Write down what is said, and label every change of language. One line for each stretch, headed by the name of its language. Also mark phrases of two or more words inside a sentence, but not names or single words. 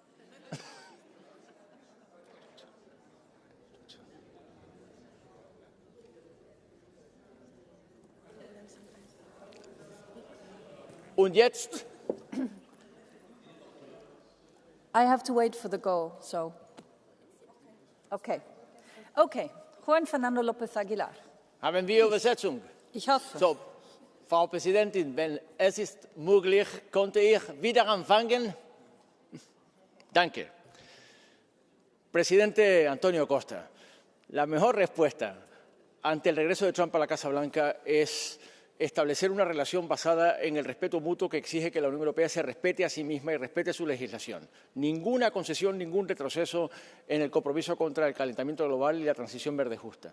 German: Und jetzt?
English: I have to wait for the go, so. Okay. Juan Fernando López Aguilar.
German: Haben wir Übersetzung? Ich hoffe. So, Frau Präsidentin, wenn es ist möglich, konnte ich wieder anfangen? Danke.
Spanish: Presidente Antonio Costa, la mejor respuesta ante el regreso de Trump a la Casa Blanca es establecer una relación basada en el respeto mutuo que exige que la Unión Europea se respete a sí misma y respete su legislación. Ninguna concesión, ningún retroceso en el compromiso contra el calentamiento global y la transición verde justa.